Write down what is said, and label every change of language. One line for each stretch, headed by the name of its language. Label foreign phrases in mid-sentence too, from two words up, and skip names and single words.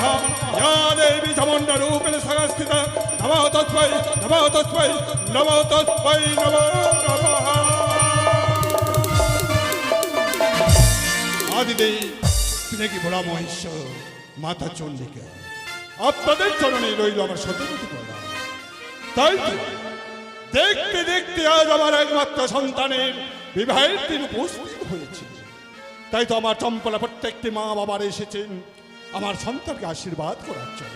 Sanskrit: या देवी चामुण्डरूपेण संस्थिता नमो तस्मै नमो तस्मै नमो तस्मै नमो नमः। आदिदेवी पिनाकी बड़ा महेश्वर माता चंडिका
Bangla: আপনাদের চরণে রইল আমার শতকোটি প্রণাম। তাই তো দেখতে দেখতে আজ আমার একমাত্র সন্তানের বিবাহের দিন উপস্থিত হয়েছে। তাই তো আমার চম্পলা প্রত্যেকটি মা বাবার এসেছেন আমার সন্তানকে আশীর্বাদ করার জন্য।